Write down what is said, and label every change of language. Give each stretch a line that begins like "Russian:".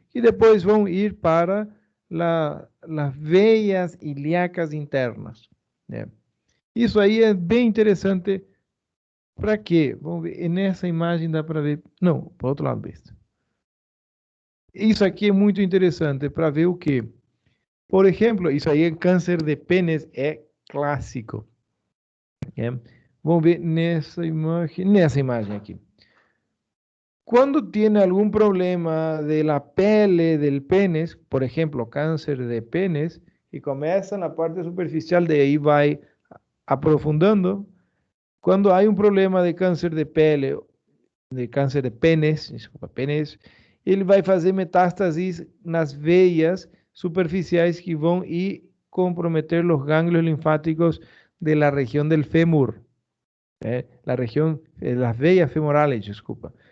Spanish: Y después van a ir para las veas ilíacas internas. ¿Ya?
Portuguese: Isso aí é bem interessante. Para quê? Vamos ver. Nessa imagem dá para ver. Não, para o outro lado, besta. Isso aqui é muito interessante para ver o quê? Por exemplo, isso aí é câncer de pênis, é clássico. É? Vamos ver nessa imagem aqui.
Spanish: Cuando tiene algún problema de la pele del pene, por ejemplo, cáncer de penes, y comienza en la parte superficial, de ahí va aprofundando. Cuando hay un problema de cáncer de pele, de cáncer de penes,
Portuguese: ele vai fazer metástasis nas veias superficiais que vão ir
Spanish: comprometer los ganglios linfáticos de la región del fémur, la región, las veas femorales, disculpa.